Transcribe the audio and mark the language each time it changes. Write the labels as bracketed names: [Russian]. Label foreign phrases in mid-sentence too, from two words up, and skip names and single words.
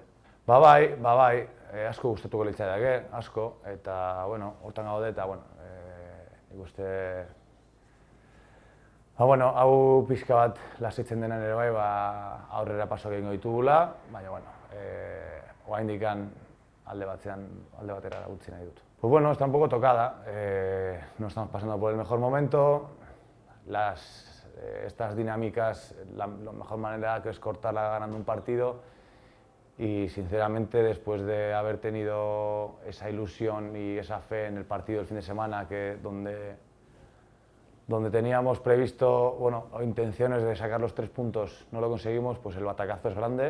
[Basque] Bai, asko gustatuko litzaidake, asko, eta, hortan gaude, eta, nik uste... hau pixka bat lasaitzen denan ere bai, aurrera paso egingo ditugula, baina, oraindik alde batera utzi nahi dut. [Spanish] Está un poco tocada, no estamos pasando por el mejor momento, estas dinámicas, la mejor manera que es cortarla ganando un partido, y sinceramente después de haber tenido esa ilusión y esa fe en el partido del fin de semana, donde donde teníamos previsto, bueno, o intenciones de sacar los 3 puntos, no lo conseguimos, pues el batacazo es grande.